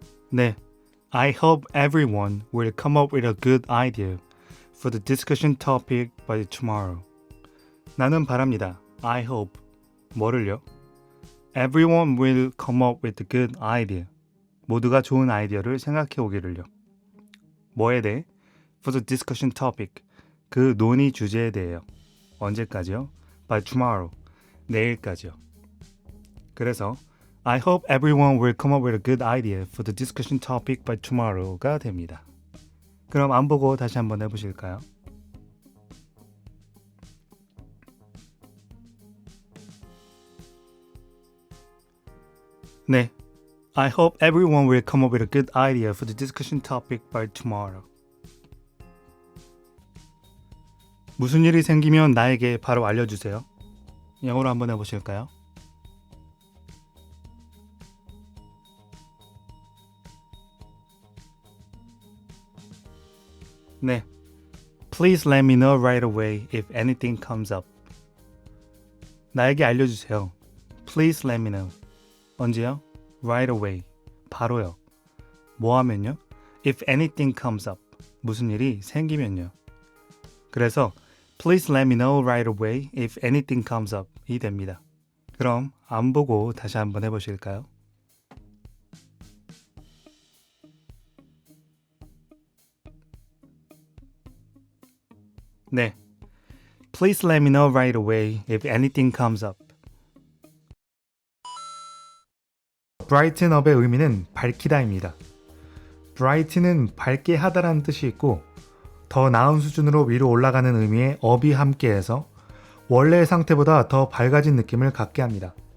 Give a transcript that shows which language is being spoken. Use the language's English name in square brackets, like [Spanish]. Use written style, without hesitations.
[English] 네. I hope everyone will come up with a good idea for the discussion topic by tomorrow. [Korean] 나는 바랍니다. [English] I hope. [Korean] 뭐를요? [English] Everyone will come up with a good idea. [Korean] 모두가 좋은 아이디어를 생각해 오기를요. 뭐에 대해? [English] For the discussion topic. [Korean] 그 논의 주제에 대해요. 언제까지요? [English] By tomorrow. [Korean] 내일까지요. 그래서 [English] I hope everyone will come up with a good idea for the discussion topic by tomorrow가 됩니다. [Korean] 그럼 안 보고 다시 한번 해보실까요? 네. [English] I hope everyone will come up with a good idea for the discussion topic by tomorrow. [Korean] 무슨 일이 생기면 나에게 바로 알려주세요. 영어로 한번 해보실까요? 네. [English] Please let me know right away if anything comes up. [Korean] 나에게 알려주세요. [English] Please let me know. [Korean] 언제요? [English] Right away. [Korean] 바로요. 뭐 하면요? [English] If anything comes up. [Korean] 무슨 일이 생기면요. 그래서 [English] Please let me know right away if anything comes up 이 됩니다. [Korean] 그럼 안 보고 다시 한번 해보실까요? 네. [English] Please let me know right away if anything comes up. [Korean] brighten up의 의미는 밝히다입니다. bright는 밝게 하다라는 뜻이 있고 더 나은 수준으로 위로 올라가는 의미의 up이 함께해서 원래의 상태보다 더 밝아진 느낌을 갖게 합니다.